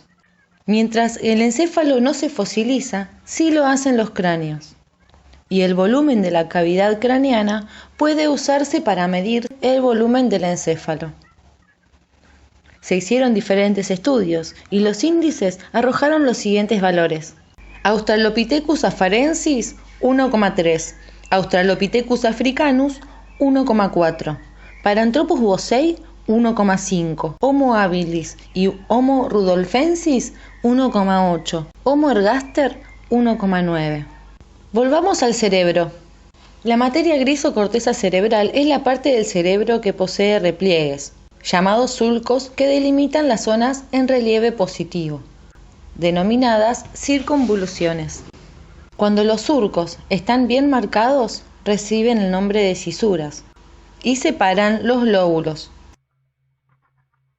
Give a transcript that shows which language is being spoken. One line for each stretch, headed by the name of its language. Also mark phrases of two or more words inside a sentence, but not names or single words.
Spanish: Mientras el encéfalo no se fosiliza, sí lo hacen los cráneos. Y el volumen de la cavidad craneana puede usarse para medir el volumen del encéfalo. Se hicieron diferentes estudios y los índices arrojaron los siguientes valores: Australopithecus afarensis 1,3, Australopithecus africanus 1,4, Paranthropus bossei 1,5, Homo habilis y Homo rudolfensis 1,8, Homo ergaster 1,9. Volvamos al cerebro. La materia gris o corteza cerebral es la parte del cerebro que posee repliegues, llamados sulcos, que delimitan las zonas en relieve positivo, denominadas circunvoluciones. Cuando los surcos están bien marcados, reciben el nombre de cisuras y separan los lóbulos.